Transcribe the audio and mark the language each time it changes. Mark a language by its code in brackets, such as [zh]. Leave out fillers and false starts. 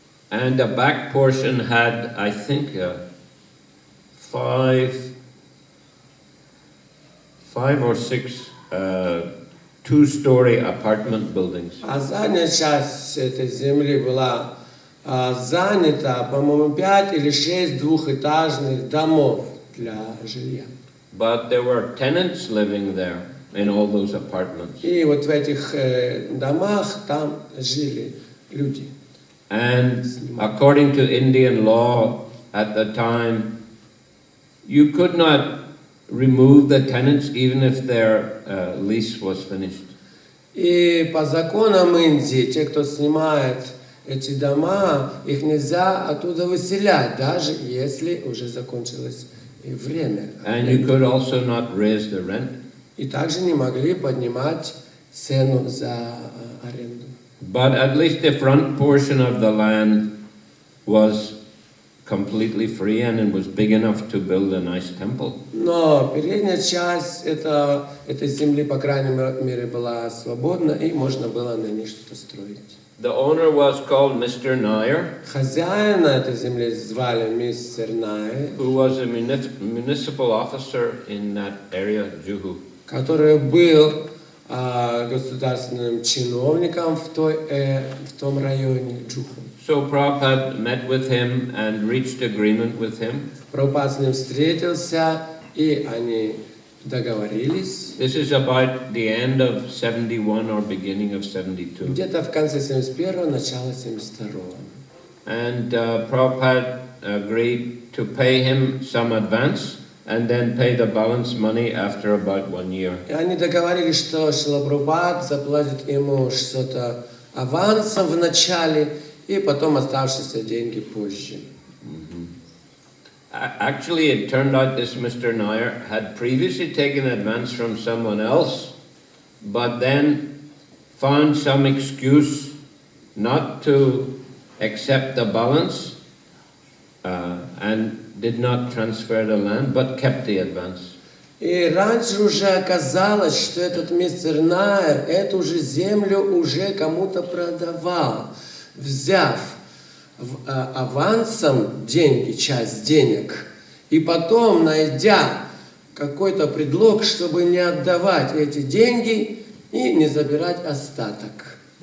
[en] And the back portion had, I think, 5 or 6 two-story apartment buildings. [ru] А задняя часть этой земли была занята, по-моему, 5 или 6 двухэтажных домов для жилья. [en] But there were tenants living there in all those apartments. [ru] И вот в этих домах там жили люди. [en] And according to Indian law at the time, you could not remove the tenants even if their lease was finished. [ru] И по законам Индии, те, кто снимает эти дома, их нельзя оттуда выселять, даже если уже закончилось время. [en] And you could also not raise the rent. [ru] И также не могли поднимать цену за аренду. [en] But at least the front portion of the land was completely free and it was big enough to build a nice temple. [ru] Но передняя часть этой земли, по крайней мере, была свободна, и можно было на ней что-то строить. [en] The owner was called Mr. Nair, [ru] Хозяина этой земли звали мистер Найер, [en] who was a municipal officer in that area, Juhu. [ru] который был государственным чиновником в том районе Джуху. [en] So Prabhupada met with him and reached agreement with him. [ru] Прабхупад с ним встретился, и они договорились. [en] This is about the end of 71 or beginning of 72. [ru] Где-то в конце 71-го, начало 72-го. [en] And Prabhupada agreed to pay him some advance and then pay the balance money after about 1 year. [ru] И они договорились, что Шрила Прабхупад заплатит ему что-то авансом в начале, и потом оставшиеся деньги позже. [en] Actually, it turned out this Mr. Nair had previously taken advance from someone else, but then found some excuse not to accept the balance and did not transfer the land, but kept the advance. [ru] И раньше уже оказалось, что этот мистер Найер эту же землю уже кому-то продавал, взяв авансом деньги, часть денег, и потом, найдя какой-то предлог, чтобы не отдавать эти деньги и не забирать остаток.